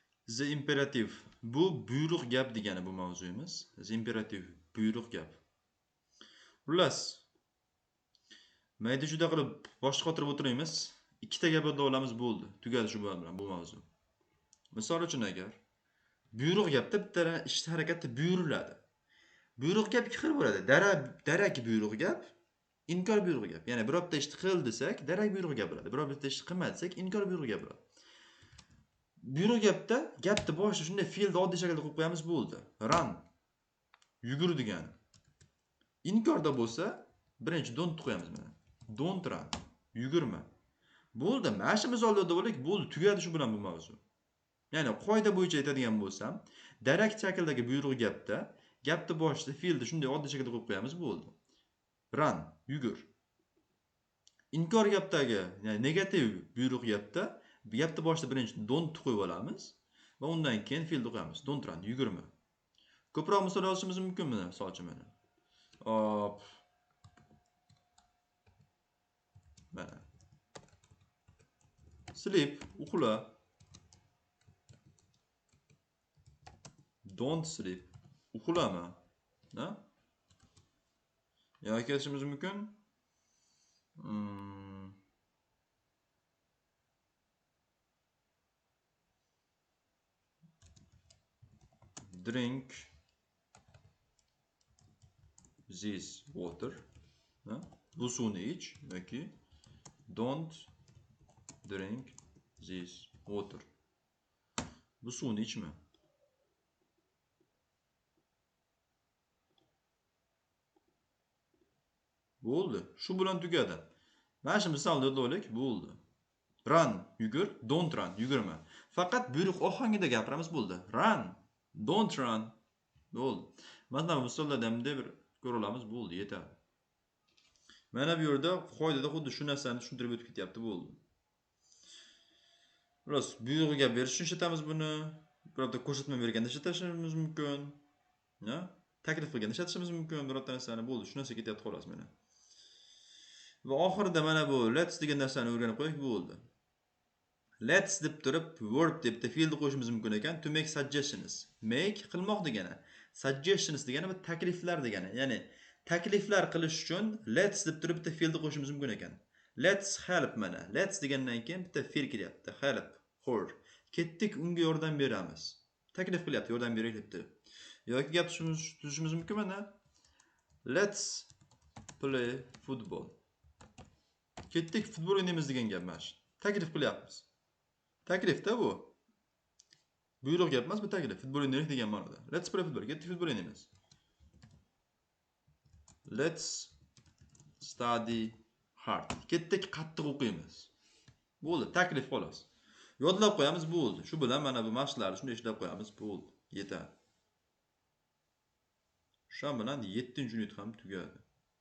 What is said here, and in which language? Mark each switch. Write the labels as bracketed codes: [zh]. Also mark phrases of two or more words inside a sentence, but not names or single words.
[en] The imperative. [uz] Bu buyruq gap degani bu mavzuyimiz. [en] The imperative [uz] buyruq gap. Xullas, mayda juda qilib boshqa qotirib o'tiramiz. Ikkita gap yodlab olamiz bo'ldi. Tugadi shu bilan bu mavzu. Misol uchun agar buyruq gapda bitta ish harakatda buyuriladi. Buyruq gap ikki xil bo'ladi. Darak buyruq gap, inkor buyruq gap. Ya'ni birorta ishni qil desak, darak buyruq gap bo'ladi. Birorta ishni qilma desak, inkor buyruq gap bo'ladi. Buyruq gapda gapni boshida shunday fe'lni oddiy shaklda qo'yib qo'yamiz bo'ldi. Run. Yugur degani. Inkorda bo'lsa, birinchi don't qo'yamiz mana. [en] Don't run. [uz] Yugurma. Bo'ldi. Mana shu misolda bo'lik, bo'ldi, tugadi shu bilan bu mavzu. Ya'ni qoida bo'yicha aytadigan bo'lsam, darak shakldagi buyruq gapda gapni boshida fe'lni shunday oddiy shaklda qo'yib qo'yamiz bo'ldi. Run, yugur. Inkor gapdagi, ya'ni negativ buyruq gapda gapni boshida birinchi don't qo'yib olamiz va undan keyin fe'lni qo'yamiz. [en] Don't run, [uz] yugurma. Ko'proq misol yozishimiz mumkinmi? Misol uchun mana. Hop. Mana. [en] Sleep, uxla. Don't sleep. [uz] Uxlama. Ha? Yoki aytishimiz mumkin. [en] Drink this water. [uz] Ha? Bu suvni ich yoki [en] don't drink this water. [uz] Bu suvni ichma. Bo'ldi. Shu bilan tugadi. Mana shu misolda yodlaylik, bo'ldi. Run, yugur, [en] don't run, [uz] yugurma. Faqat buyruq ohangida gapiramiz bo'ldi. [en] Run, don't run. [uz] Bo'ldi. Mana bu misollarda ham bir ko'ra olamiz, bo'ldi, yetadi. Mana bu yerda qoidada xuddi shu narsani tushuntirib o'tib ketyapti, bo'ldi. Biroz buyruq gap berish uchun ishlatamiz buni. Birorta ko'rsatma berganda ishlatishimiz mumkin. Ya? Taklif qilganda ishlatishimiz mumkin birorta narsani, bo'ldi. Shu narsa ketyapti xolos mana. Va oxirida mana bu let's degan narsani o'rganib qo'ydik, bo'ldi. Let's deb turib verb debda fe'lni qo'shishimiz mumkin ekan. [en] To make suggestions. Make [uz] qilmoq degani. Suggestions degani bu takliflar degani. Ya'ni takliflar qilish uchun let's deb turib bitta fe'lni qo'shishimiz mumkin ekan. [en] Let's help mana. [uz] Let's degandan keyin bitta fe'l kelyapti. [en] Help, her. [uz] Ketdik, unga yordam beramiz. Taklif qilyapti, yordam beraylik deb. Yoki gap tuzishimiz mumkin mana. [en] Let's play football. [uz] Ketdik, futbol o'ynaymiz degan gap mana shu. Taklif qilyapmiz. Taklifda bu. Buyruq gap emas, bu taklif. Futbol o'ynaylik degan ma'noda. [en] Let's play football. [uz] Ketdik, futbol o'ynaymiz. [en] Let's study hard. [uz] Ketdik, qattiq o'qiymiz. Bo'ldi, taklif xolos. Yodlab qo'yamiz, bo'ldi. Shu bilan mana bu mashqlarni shunday ishlab qo'yamiz, bo'ldi. Yetadi. Shu bilan 7-unit ham tugadi.